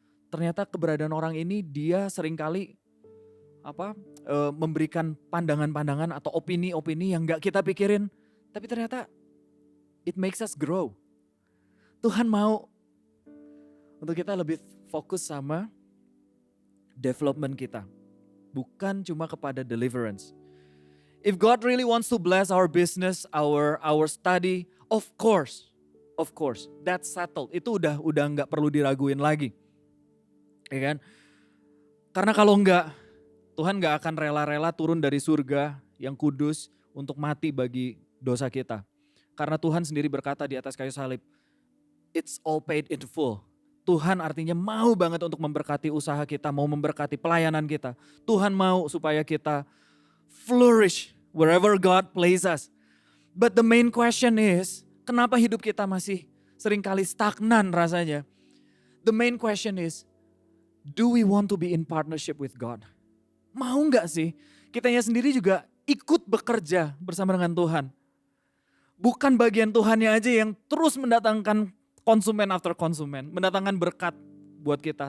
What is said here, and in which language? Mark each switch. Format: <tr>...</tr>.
<id>Ternyata keberadaan orang ini dia seringkali memberikan pandangan-pandangan atau opini-opini yang gak kita pikirin. Tapi ternyata</id> <en>it makes us grow.</en> <id>Tuhan mau untuk kita lebih fokus sama development kita. Bukan cuma kepada deliverance.</id> <en>If God really wants to bless our business, our study, of course, that's settled.</en> <id>Itu udah nggak perlu diraguin lagi, ya kan? Karena kalau enggak, Tuhan nggak akan rela-rela turun dari surga yang kudus untuk mati bagi dosa kita. Karena Tuhan sendiri berkata di atas kayu salib,</id> <en>it's all paid in full.</en> <id>Tuhan artinya mau banget untuk memberkati usaha kita, mau memberkati pelayanan kita. Tuhan mau supaya kita</id> <en>flourish wherever God places us. But the main question is,</en> <id>kenapa hidup kita masih seringkali stagnan rasanya?</id> <en>The main question is, do we want to be in partnership with God?</en> <id>Mau gak sih kitanya sendiri juga ikut bekerja bersama dengan Tuhan? Bukan bagian Tuhannya aja yang terus mendatangkan konsumen after konsumen, mendatangkan berkat buat kita.</id>